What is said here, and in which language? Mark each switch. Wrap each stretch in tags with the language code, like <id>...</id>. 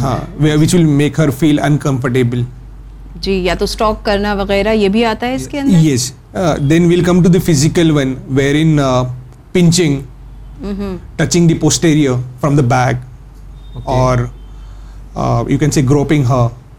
<en>Haan, which will make her feel uncomfortable.</en> <ur>جی, یا تو stalk کرنا وغیرہ, یہ بھی آتا ہے اس کے اندر.</ur> <en>Yes. Then we'll come to the physical one, wherein pinching, touching the posterior from the back, okay. or you can say groping her.</en>